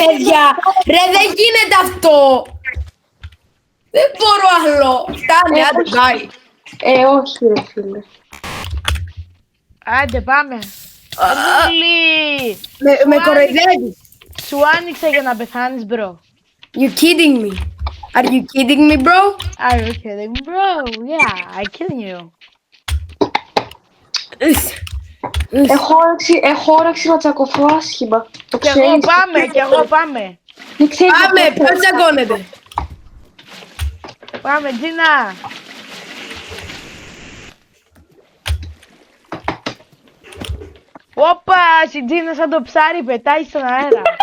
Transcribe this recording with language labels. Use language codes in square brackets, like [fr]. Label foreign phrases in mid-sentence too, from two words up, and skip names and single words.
[el] Παιδιά, ρε δεν γίνεται αυτό. Δεν μπορώ άλλο. Φτάνει, άντε, πάει. Όχι ρε φίλε. Άντε, πάμε. Ρούλη! Με κοροϊδεύεις. Σου άνοιξα για να πεθάνεις, μπρο. [en] You kidding me? Are you kidding me, bro? Are you kidding, bro? Yeah, I kidding you. [el] Έχω όρεξη να τσακωθώ άσχημα. Το Κι εγώ ξέρεις. πάμε, κι εγώ πάμε. Δεν ξέρεις να Πάμε, πω. ποιος τσακώνεται. Πάμε, Τζίνα. Όπα, η Τζίνα σαν το ψάρι πετάει στον αέρα.